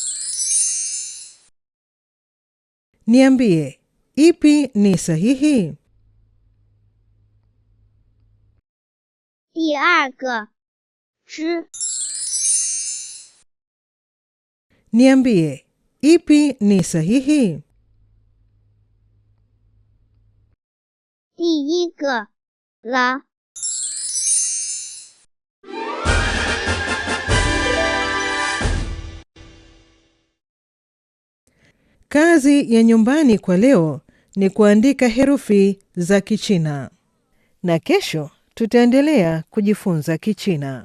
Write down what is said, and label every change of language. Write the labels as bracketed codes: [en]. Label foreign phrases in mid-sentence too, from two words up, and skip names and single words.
[sw] Niambie, ipi ni sahihi? [zh] 第2个知 [sw] Niambie, ipi ni sahihi? [zh] 第一个啦。 [sw] Kazi ya nyumbani kwa leo ni kuandika herufi za Kichina. Na kesho tutaendelea kujifunza Kichina.